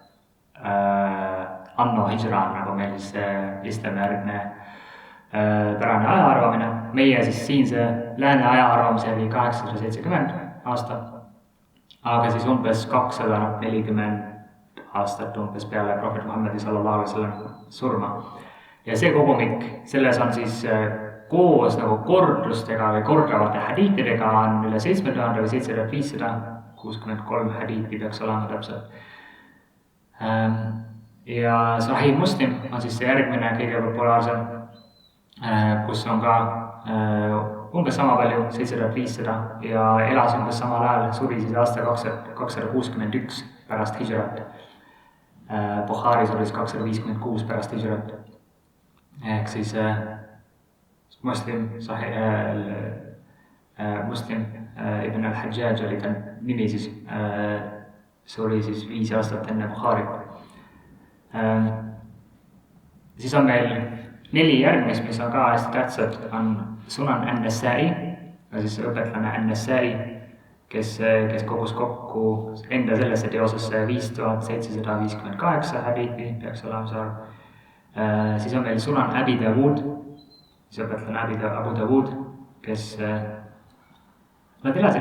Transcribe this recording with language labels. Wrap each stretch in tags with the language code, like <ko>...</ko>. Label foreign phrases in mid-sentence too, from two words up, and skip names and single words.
<la>Anno hijran,</la> <et>nagu meil siis islamijärgne pärane ajaarvamine. Meie siis siinse lääne ajaarvamise oli 870 aasta, aga siis umbes 240 aastat umbes peale Prohvet Muhammedi</et> <ar>صلى الله عليه وسلم</ar> <et>surma. Ja see kogumik, selles on siis koos nagu kordlustega või kordravate hadiitidega on üle 7000 või 7563 hadiiti peaks olema täpselt. Ja Sahih Muslim on siis see järgmine kõige populaarsem, kus on ka umbes sama palju, 7500 ja elas umbes samal ajal, suri siis aasta 261 pärast hijrat. Bukhari suri 256 pärast hijrat. Ehk siis Muslim ibn al-Hajjaj oli ta nimi siis, suri siis 5 aastat enne Bukhari. Siis on meil 4 järgmist, mis on ka hästi tähtsad, on Sunan an-Nasa'i, siis õpetlane an-Nasa'i, kes kogus kokku enda sellesse teosesse 5758 hadiithi, peaks olema see arv. Siis on meil Sunan Abi Dawud, siis õpetlane Abu Dawud, kes nad elasid</et>